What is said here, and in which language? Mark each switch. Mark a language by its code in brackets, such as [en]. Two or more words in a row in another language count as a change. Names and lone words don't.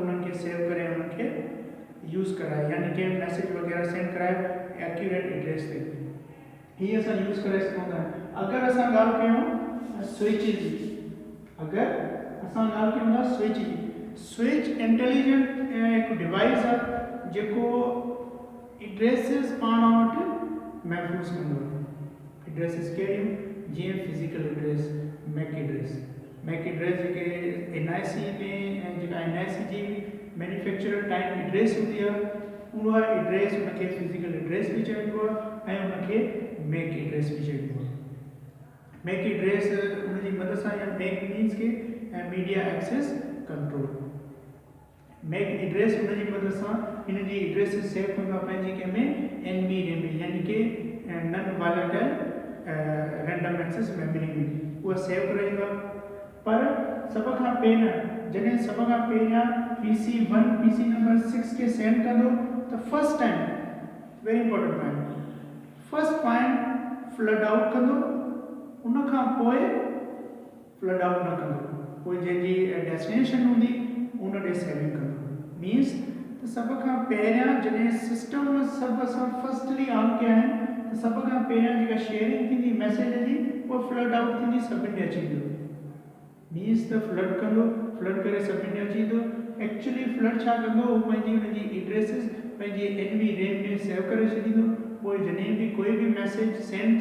[sd] उन्हनि खे सेव करे उन्हनि खे यूज़ कराए यानी कि मैसेज वग़ैरह सेंड कराए [en] accurate address [sd] ते हीअ असां यूज़ करे सघूं था अगरि असां ॻाल्हि कयूं स्विच जी अगरि असां ॻाल्हि कयूं था स्विच जी [en] switch intelligent [sd] हिकु डिवाइस आहे जेको एड्रेसिस पाण वटि महफ़ूज़ कंदो आहे एड्रेसिस कहिड़ियूं जीअं [en] physical address MAC address [sd] जेके NIC में जेका NIC जी [en] manufacturer type address [sd] हूंदी आहे उहा एड्रेस उनखे [en] physical address [sd] बि चइबो आहे ऐं उनखे [en] MAC address [sd] बि चइबो आहे [en] MAC address [sd] उनजी मदद सां या [en] MAC means [sd] के [en] media access control MAC address [sd] उनजी मदद सां इन जी एड्रेस सेव कंदो आहे पंहिंजी कंहिंमें NVMe यानी कि [en] non volatile random access memory [sd] में उहा सेव करे ईंदो आहे पर सभ खां पहिरियां जॾहिं सभ खां पहिरियां PC1 PC नंबर 6 खे सेंड कंदो त [en] first time very important point first point flood out [sd] कंदो उन खां पोइ [en] flood out [sd] न कंदो पोइ जंहिंजी डेस्टिनेशन हूंदी उन ॾे सेविंग कंदो मीन्स त सभ खां पहिरियां जॾहिं सिस्टम सभु असां [en] firstly on [sd] कया आहिनि त सभ खां पहिरियां जेका शेयरिंग थींदी मैसेज जी उहा [en] flood out [sd] थींदी सभिनि ॾे अची वेंदो मीन्स त फ्लड कंदो फ्लड करे सभिनी अची थो [en] actually flood [sd] छा कंदो उहो पंहिंजी हुनजी एड्रेसिस पंहिंजे [en] NV RAM [sd] में सेव करे छॾींदो पोइ जॾहिं बि कोई बि [en] message send